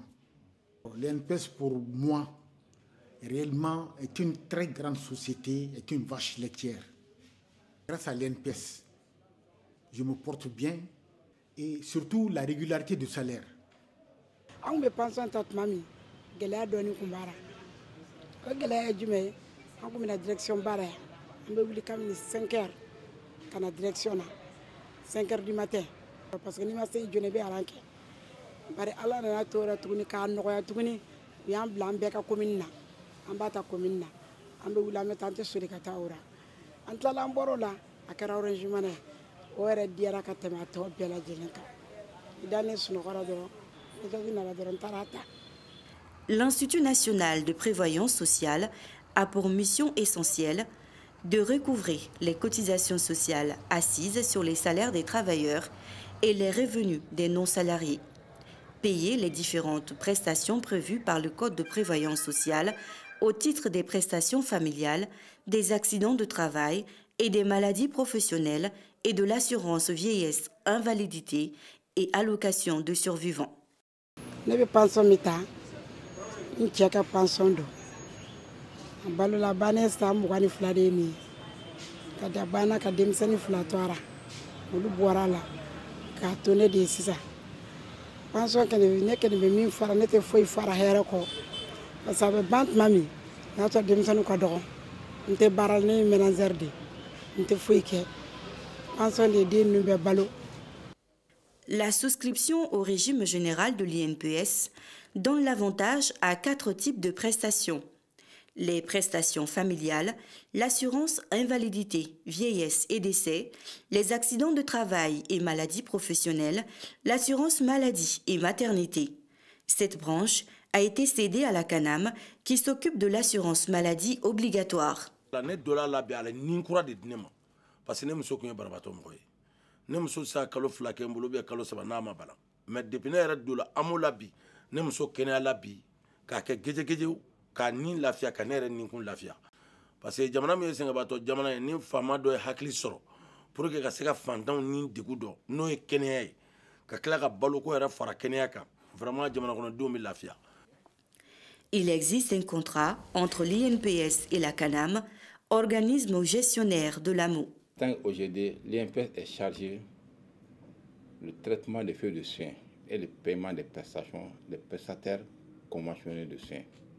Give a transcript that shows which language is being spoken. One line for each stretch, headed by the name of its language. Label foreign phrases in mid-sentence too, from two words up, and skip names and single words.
French: L'INPS, pour moi, réellement, est une très grande société, est une vache laitière. Grâce à l'INPS, je me porte bien et surtout la régularité du salaire. On me pense en tant que mamie,
Bambara: gɛlɛya dɔɔni kun b'ara o gɛlɛya ye jumɛn ye an kun bɛ na direction baara yan an bɛ wuli kabini 5 heures ka na direction na
French: 5 heures du matin parce que
Bambara: n'i ma se i jɔ i bɛ aran kɛ bari ala nana to yɛrɛ tuguni k'a nɔgɔya tuguni u y'an bila an bɛɛ ka commune na an b'a ta commune na an bɛ wuli an bɛ taa an tɛ sori ka taa o ra an tilala an bɔra o la a kɛra Orange Money o yɛrɛ diyara ka tɛmɛ a tɔ bɛɛ lajɛlen kan i da ne sunɔgɔra dɔrɔn ne nana dɔrɔn n taara ta.
French: L'Institut national de prévoyance sociale a pour mission essentielle de recouvrer les cotisations sociales assises sur les salaires des travailleurs et les revenus des non-salariés, payer les différentes prestations prévues par le Code de prévoyance sociale au titre des prestations familiales, des accidents de travail et des maladies professionnelles et de l'assurance vieillesse, invalidité et allocation de survivants.
Bambara: N cɛ ka pension don a balola banne san 22 de ye nin ye ka da banna ka denmisɛnnin 2 to a ra olu bɔra la k'a to ne de ye sisan pension kɛnɛ ne kɛnɛ bɛ min fara ne tɛ foyi fara hɛrɛ kɔ
French: parce que
Bambara: a bɛ ban tuma min n'a sɔrɔ denmisɛnninw ka dɔgɔ n tɛ baara ne ye ménagère de n tɛ foyi kɛ pension de ye den ninnu bɛɛ balo.
French: La souscription au régime général de l'INPS donne l'avantage à 4 types de prestations. Les prestations familiales, l'assurance invalidité, vieillesse et décès, les accidents de travail et maladies professionnelles, l'assurance maladie et maternité. Cette branche a été cédée à la CANAM qui s'occupe de l'assurance maladie obligatoire.
Bambara: Ne dola labɛn a la ni kura de di ne ma
French: parce que
Bambara: ne muso tun ye banabaatɔ mɔgɔ ye ne muso sa kalo 2 kɛ n bolo kalo 3 n'a ma bana
French: mais depuis
Bambara: ne yɛrɛ dola an la bi ne muso kɛnɛyala bi k'a kɛ gɛjɛgɛjɛw k'a ni lafiya ka ne yɛrɛ ni kun lafiya parce que jamana min ye sɛngɛbaatɔ jamana ye ni faama dɔ ye hakili sɔrɔ
French: pour que
Bambara: ka se ka fantanw ni degun dɔn n'o ye kɛnɛya ye ka tila ka baloko yɛrɛ fara kɛnɛya kan vraiment jamana kɔnɔdenw bɛ lafiya.
French: Il existe un contrat entre l'INPS et la CANAM, organisme gestionnaire de l'AMO. Aujourd'hui, l'INPS est chargé du traitement des feuilles de soins et le paiement des prestations des prestataires conventionnels de soins.